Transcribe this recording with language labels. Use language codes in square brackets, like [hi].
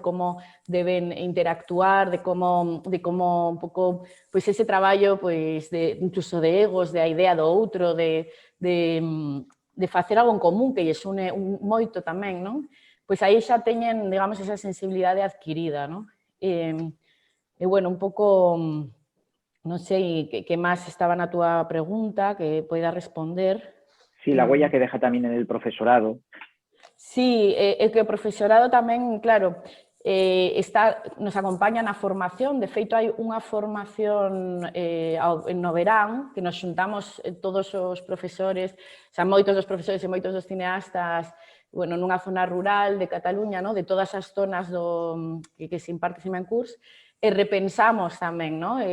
[gl] De como deben interactuar, de como un pouco, pois ese traballo, pois, incluso de egos, de a idea do outro, de facer algo en común que lles une moito tamén, non? Pois aí xa teñen, digamos, esa sensibilidade adquirida, non? E, bueno, un pouco, non sei que máis estaba na túa pregunta, que poida responder. [es] Sí, la huella que deja también en el profesorado. [gl] Sí, que o profesorado tamén, claro, nos acompaña na formación. De feito, hai unha formación no verán que nos xuntamos todos os profesores, o sea, moitos dos profesores e moitos dos cineastas, bueno, nunha zona rural de Cataluña, ¿no? De todas as zonas que se imparte Cimencurs, e repensamos tamén, ¿no?